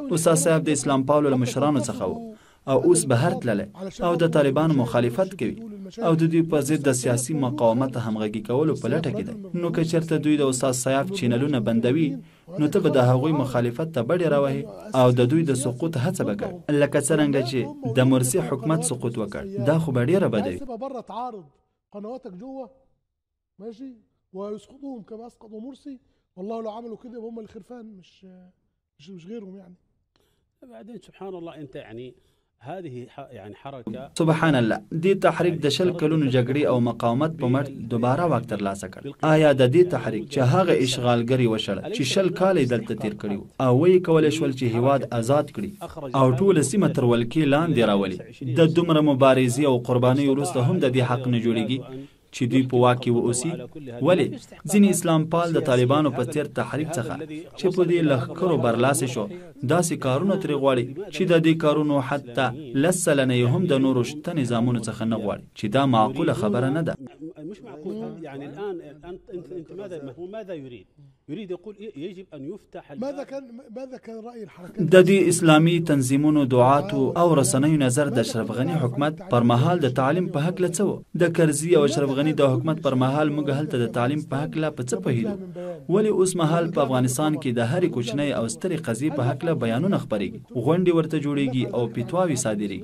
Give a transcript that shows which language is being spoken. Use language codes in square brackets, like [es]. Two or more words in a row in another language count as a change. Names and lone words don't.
[ps] استاد سیاف د اسلام پالو له مشرانو څخه و او اوس بهر تللی او د طالبانو مخالفت کوي او د دوی په ضد د سیاسي مقاومت همغږي کولو په لټه کې دی. نو که چېرته دوی د استاد سیاف چینلونه بندوي نو ته به د هغوی مخالفت ته بډې راوهي او د دوی د سقوط هڅه به کوي، لکه څرنګه چې د مرسي حکومت سقوط وکړ. دا خو به ډېره بده وي. [ar] بره تعارض قنواتك جوه ماشي ويسقطوهم كما اسقطوا مرسي، والله لو عملوا كده هم الخرفان مش غيرهم يعني. بعدين سبحان الله انت يعني هذه يعني حركه سبحان الله [ps] دې تحریک د 20 کلونو جګړې او مقاومت په مټ دوباره واک ترلاسه کړ. آیا د دې تحریک چې هغه اشغالګری وشړ چې 20 کال دلته تیر کړي او وی کولای شول چې هیواد آزاد کړي او ټول سیمه تر ولکې لاندې راولي، د دومره مبارزې او قربانۍ وروسته هم د دې حق نه جوړیږي چې دوی په واک کې واوسي؟ ولې ځینې اسلام پال د طالبانو په څیر تحریک څخه چې په دې لښکرو برلاسې شو داسې کارونه ترې غواړي چې د دې کارونو حتی 10 سلنه یې هم د نورو شته نظامونو څخه نه غواړي، چې دا معقوله خبره نه ده. [ar] مش معقول. يعني الان انت ماذا يريد يقول يجب ان يفتح ماذا كان راي الحركات [ps] د دې اسلامي تنظیمونو دعاتو او رسنیو نظر د اشرف غنی حکومت پر مهال د تعلیم په حق لڅو د کرزي او اشرف غنی د حکومت پر مهال موږ هلته د تعلیم په حق لا په څه پهیلو، ولی اوس مهال په افغانستان کې د هرې کوچنۍ او سترې قضیې په حق لا بیانونه خبرېږي، غونډې ورته جوړېږي او فتواوې صادرېږي.